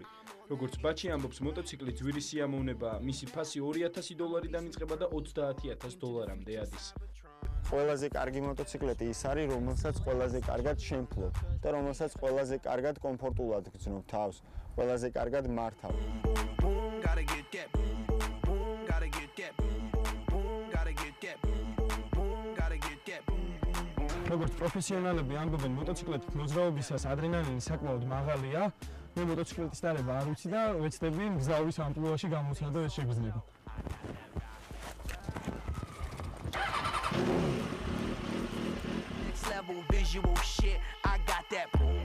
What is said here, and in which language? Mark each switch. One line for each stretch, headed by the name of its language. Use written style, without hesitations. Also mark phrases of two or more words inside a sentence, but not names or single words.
Georgian: როგორც ბაჩი ამბობს, მოტოციკლი ძვირი სიამოვნებაა, მისი ფასი $2000-დან იწყება და $30000-მდე ადის. ყველაზე კარგი მოტოციკლეტი ის არის, რომელსაც ყველაზე კარგად შემფლობ და რომელსაც ყველაზე კარგად კომფორტულად გრძნობ თავს, ყველაზე კარგად მართავ.
English: Gotta get that boom boom boom, gotta get that boom boom boom, gotta get that boom boom boom, gotta get that boom boom.
Georgian: როგორც პროფესიონალები ამბობენ, მოტოციკლეტით მოძრაობისას ადრენალინი საკმაოდ მაღალია. მე მოტოციკლეტის დარება არ ვიცი და ვეცდები მგზავრის ამპლუაში გამოცდა და ეს შეგრძნები.
English: Next level visual shit, I got that